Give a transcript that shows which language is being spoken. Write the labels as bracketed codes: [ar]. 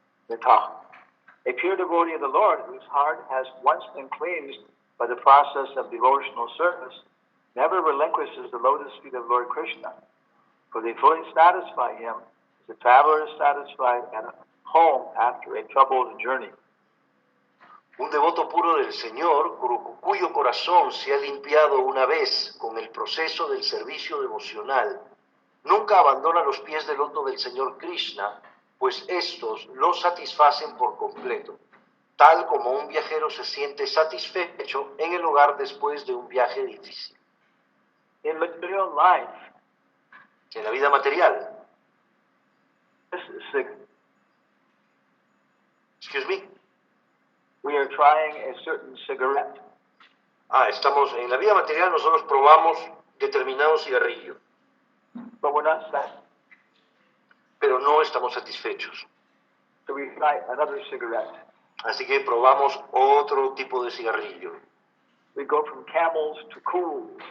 [en] A pure devotee of the Lord whose heart has once been cleansed by the process of devotional service never relinquishes the lotus feet of Lord Krishna, for they fully satisfy him as a traveler is satisfied at home after a troubled journey. [es] Un devoto puro del Señor, cuyo corazón se ha limpiado una vez con el proceso del servicio devocional, nunca abandona los pies del loto del Señor Krishna, pues estos lo satisfacen por completo, tal como un viajero se siente satisfecho en el hogar después de un viaje difícil. [en] In material life, [es] En la vida material, [en] excuse me, we are trying a certain cigarette. [es] estamos en la vida material, nosotros probamos determinado cigarrillo, [en] But we're not satisfied. [es] pero no estamos satisfechos. [en] So we try another cigarette. [es] Así que probamos otro tipo de cigarrillo. [en] We go from Camels to Cool.